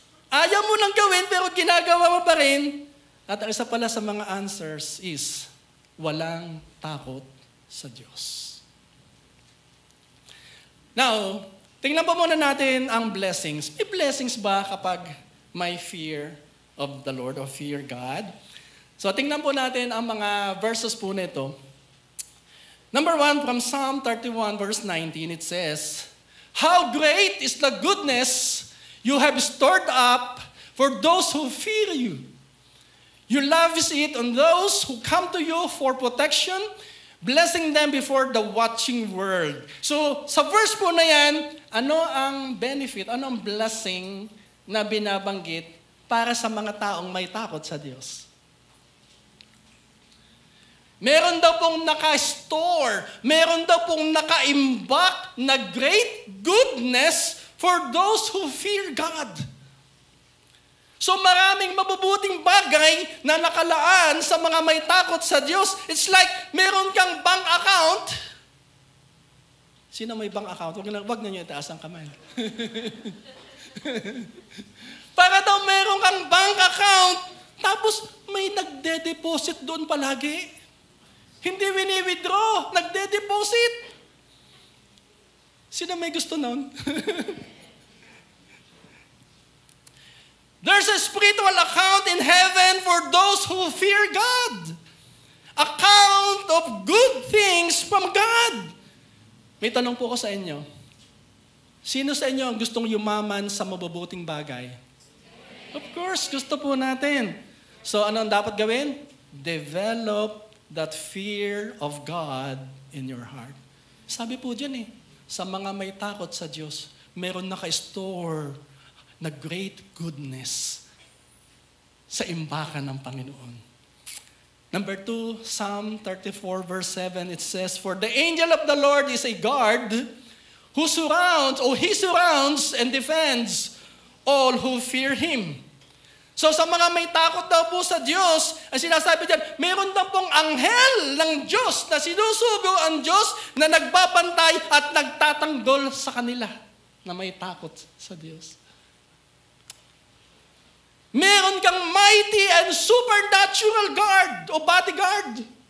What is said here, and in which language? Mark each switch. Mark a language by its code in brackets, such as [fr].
[tl] Ayaw mo nang gawin, pero ginagawa mo pa rin. At ang isa pala sa mga answers is, walang takot sa Diyos. Now, Tingnan po muna natin ang blessings. May blessings ba kapag may fear of the Lord or fear God? So tingnan po natin ang mga verses po nito. [en] Number 1, from Psalm 31 verse 19, it says, "How great is the goodness you have stored up for those who fear you. You lavish it on those who come to you for protection, blessing them before the watching world." [tl] So, sa verse po na yan, ano ang benefit, ano ang blessing na binabanggit para sa mga taong may takot sa Diyos? Meron daw pong naka-store, meron daw pong naka-imbak na [en] great goodness for those who fear God. [tl] So maraming mabubuting bagay na nakalaan sa mga may takot sa Diyos. [en] It's like [tl] meron kang [en] bank account. [tl] Sino may bank account? Wag na niyo itaas ang kamay. Para daw meron kang bank account, tapos may nagde-deposit doon palagi. Hindi wini-withdraw, nagde-deposit. Sino may gusto nun? [en] There's a spiritual account in heaven for those who fear God. Account of good things from God. [tl] May tanong po ko sa inyo. Sino sa inyo ang gustong yumaman sa mabubuting bagay? Of course, gusto po natin. So ano ang dapat gawin? [en] Develop that fear of God in your heart. [tl] Sabi po dyan sa mga may takot sa Diyos, meron naka-store na great goodness sa imbakan ng Panginoon. [en] Number 2, Psalm 34 verse 7, it says, "For the angel of the Lord is a guard who he surrounds and defends all who fear Him." [tl] So sa mga may takot daw po sa Diyos, ang sinasabi dyan, meron daw pong anghel ng Diyos na sinusugo ang Diyos na nagbabantay at nagtatanggol sa kanila na may takot sa Diyos. Meron kang [en] mighty and supernatural guard o bodyguard.